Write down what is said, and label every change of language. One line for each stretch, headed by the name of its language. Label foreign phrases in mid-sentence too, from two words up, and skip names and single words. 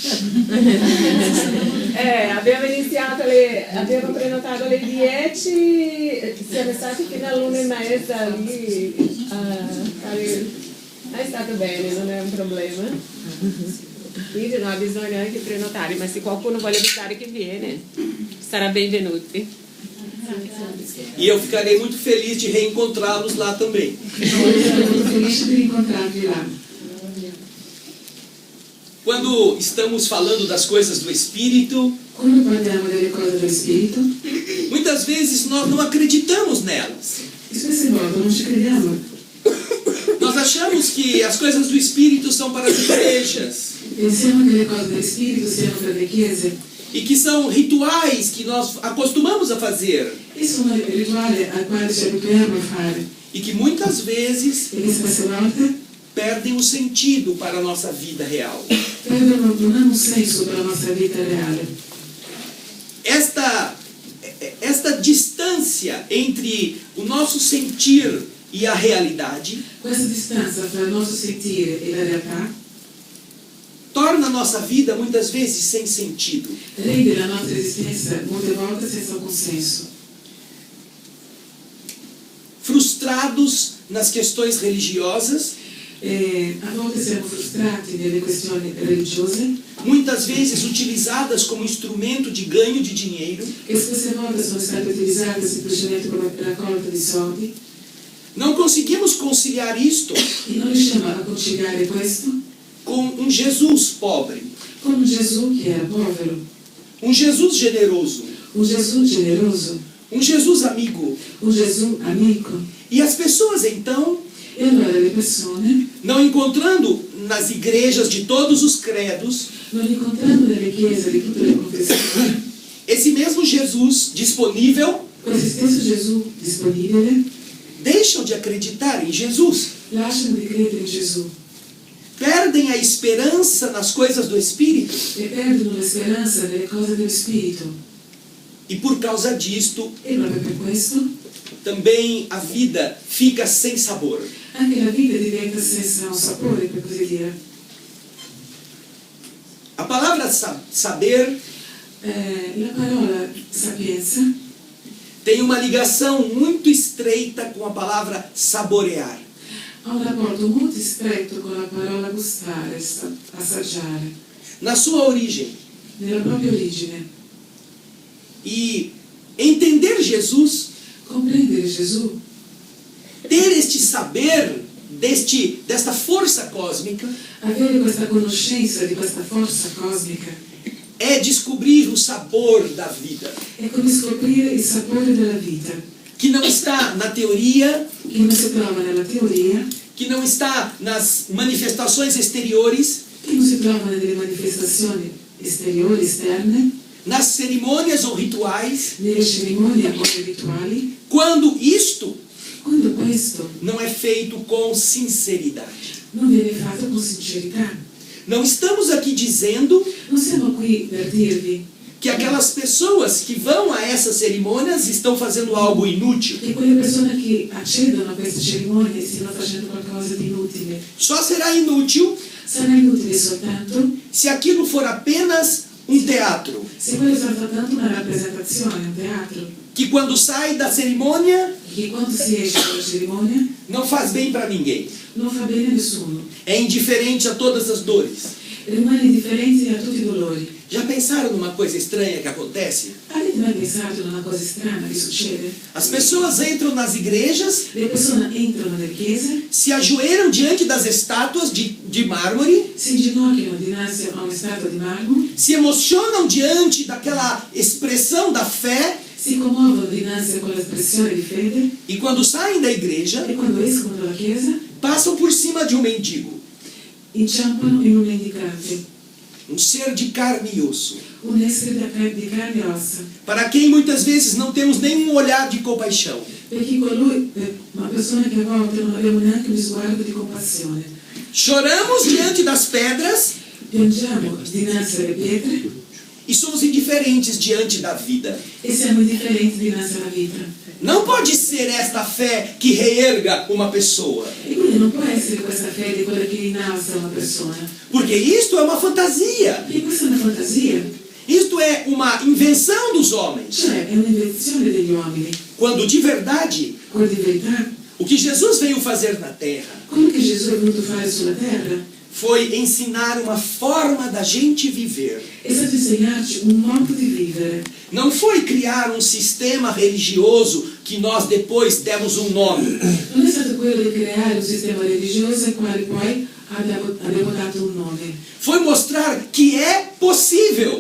Italian: Abbiamo prenotato alle 10, siamo stati fino all'1:30 lì. È stato bene, non è un problema. Quindi non ha bisogno anche di prenotare, ma se qualcuno vuole avisare che viene, sarà benvenuti.
Portuguese: E eu ficarei muito feliz de reencontrá-los lá também.
Italian: Sono felice di incontrarvi là.
Portuguese: Quando estamos falando das coisas do Espírito,
Italian: Quando parliamo delle cose dello Spirito,
Portuguese: muitas vezes nós não acreditamos nelas.
Italian: spesse volte non ci crediamo.
Portuguese: Nós achamos que as coisas do Espírito são para as igrejas
Italian: Pensiamo che le cose dello Spirito siano per le chiese
Portuguese: e que são rituais que nós acostumamos a fazer
Italian: e sono il rituale al quale ci abituiamo a fare
Portuguese: e que muitas vezes
Italian: e che spesse volte
Portuguese: perdem o sentido para a nossa vida real.
Italian: non hanno un senso per la nostra vita reale.
Portuguese: Esta distância entre o nosso sentir e a realidade
Italian: Questa distanza tra il nostro sentire e la realtà
Portuguese: torna a nossa vida muitas vezes sem sentido.
Italian: rende la nostra esistenza molte volte senza alcun senso.
Portuguese: Frustrados nas questões religiosas,
Italian: A volte siamo frustrati nelle questioni religiose
Portuguese: muitas vezes utilizadas como instrumento de ganho de dinheiro.
Italian: che spesse volte sono state utilizzate semplicemente come raccolta di soldi
Portuguese: Não conseguimos conciliar isto
Italian: e non riusciamo a conciliare questo
Portuguese: com um Jesus pobre,
Italian: con un Gesù che era povero,
Portuguese: um Jesus generoso,
Italian: un Gesù generoso,
Portuguese: um Jesus amigo.
Italian: un Gesù amico.
Portuguese: E as pessoas então,
Italian: E allora le persone,
Portuguese: não encontrando nas igrejas de todos os credos
Italian: non incontrando nelle chiese di tutte le confessioni
Portuguese: esse mesmo Jesus disponível,
Italian: questo stesso Gesù disponibile,
Portuguese: deixam de acreditar em Jesus.
Italian: lasciano di credere in Gesù
Portuguese: Perdem a esperança nas coisas do Espírito.
Italian: e perdono la speranza nelle cose dello Spirito.
Portuguese: E por causa disto,
Italian: E proprio per questo
Portuguese: também a vida fica sem sabor.
Italian: anche la vita diventa senza un sapore, per così dire.
Portuguese: A palavra saber
Italian: La parola sapienza
Portuguese: tem uma ligação muito estreita com a palavra saborear.
Italian: ha un rapporto molto stretto con la parola gustare, assaggiare,
Portuguese: Na sua origem.
Italian: nella propria origine.
Portuguese: E entender Jesus,
Italian: Comprendere Gesù,
Portuguese: ter este saber desta força cósmica,
Italian: avere questa conoscenza di questa forza cosmica,
Portuguese: é descobrir o sabor da vida,
Italian: è come scoprire il sapore della vita,
Portuguese: que não está na teoria,
Italian: che non si trova nella teoria,
Portuguese: que não está nas manifestações exteriores,
Italian: che non si trova nelle manifestazioni esteriori, esterne,
Portuguese: nas cerimônias ou rituais,
Italian: nelle cerimonie o nei rituali,
Portuguese: quando isto
Italian: quando questo
Portuguese: não é feito com sinceridade.
Italian: non viene fatto con sincerità.
Portuguese: Não estamos aqui dizendo
Italian: Non siamo qui per dirvi
Portuguese: que aquelas pessoas que vão a essas cerimônias estão fazendo algo inútil.
Italian: che quelle persone che accedono a queste cerimonie stiano facendo qualcosa di inutile.
Portuguese: Só será inútil
Italian: Sarà inutile soltanto
Portuguese: se aquilo for apenas um teatro,
Italian: se quello sarà soltanto una rappresentazione, un teatro,
Portuguese: que quando sai da cerimônia
Italian: che quando si esce dalla cerimonia
Portuguese: não faz bem para ninguém.
Italian: non fa bene a nessuno,
Portuguese: É indiferente a todas as dores.
Italian: rimane indifferente a tutti i dolori.
Portuguese: Já pensaram numa coisa estranha que acontece?
Italian: Avete mai pensato a una cosa strana che succede?
Portuguese: As pessoas entram nas igrejas,
Italian: Le persone entrano nelle chiese,
Portuguese: se ajoelham diante das estátuas de mármore,
Italian: si inginocchiano dinanzi a una statua di marmo,
Portuguese: se emocionam diante daquela expressão da fé,
Italian: si commuovono dinanzi a quell'espressione di fede
Portuguese: e quando saem da igreja,
Italian: e quando escono dalla chiesa
Portuguese: passam por cima de um mendigo,
Italian: inciampano in un mendicante,
Portuguese: um ser de carne e osso,
Italian: un essere di carne e ossa,
Portuguese: para quem muitas vezes não temos nenhum olhar de compaixão.
Italian: perché colui è una persona che a volte non abbiamo neanche un sguardo di compassione.
Portuguese: Choramos diante das pedras
Italian: Piangiamo dinanzi alle pietre
Portuguese: e somos indiferentes diante da vida.
Italian: e siamo indifferenti dinanzi alla vita.
Portuguese: Não pode ser esta fé que reerga uma pessoa,
Italian: E quindi non può essere questa fede quella che innalza una persona,
Portuguese: porque isto é uma fantasia,
Italian: perché questa è una fantasia,
Portuguese: isto é uma invenção dos homens,
Italian: cioè è un'invenzione degli uomini.
Portuguese: quando de verdade
Italian: Quello di verità,
Portuguese: o que Jesus veio fazer na terra
Italian: quello che Gesù è venuto fare sulla terra
Portuguese: foi ensinar uma forma da gente viver.
Italian: è stato insegnarci un modo di vivere.
Portuguese: Não foi criar um sistema religioso que nós depois demos um nome.
Italian: Non è stato quello di creare un sistema religioso al quale poi abbiamo dato un nome.
Portuguese: Foi mostrar que é possível